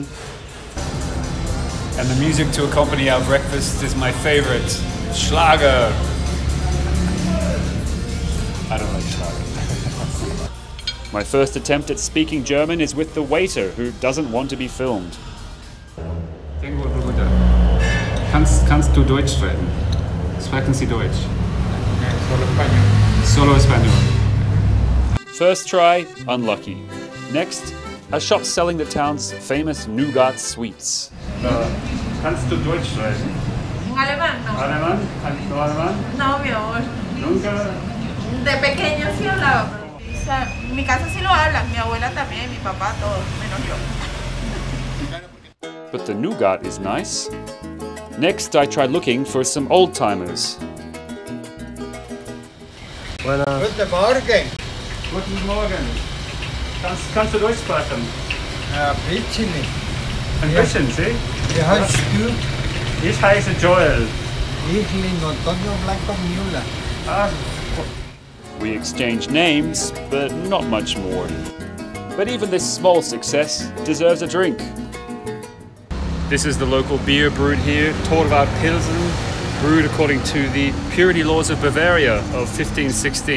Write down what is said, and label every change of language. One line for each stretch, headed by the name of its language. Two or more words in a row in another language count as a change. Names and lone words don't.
English: And the music to accompany our breakfast is my favorite, Schlager. I don't like Schlager. My first attempt at speaking German is with the waiter, who doesn't want to be filmed.
German: Kannst du Deutsch sprechen? Sprechen Sie Deutsch?
Spanish: Solo Español. Solo Español.
English: First try, unlucky. Next, a shop selling the town's famous nougat sweets.
German: Kannst du Deutsch sprechen?
Spanish: Alemán, no. Alemán?
German: Kannst du Alemán?
Spanish: No, mi amor. Nunca. De pequeño sí hablaba, pero o sea, en mi casa sí lo hablan, mi abuela también, mi papá, todos, menos yo.
English: But the nougat is nice. Next, I tried looking for some old-timers.
German: Guten Morgen. Guten Morgen. Kannst du Deutsch sprechen? Ein bisschen. Ein bisschen, Sie? Wie heißt du? Ich heiße Joel. Ich bin Antonio Blanco Miula. Ah.
English: We exchanged names, but not much more. But even this small success deserves a drink. This is the local beer brewed here, Torvar Pilsen, brewed according to the purity laws of Bavaria of 1516.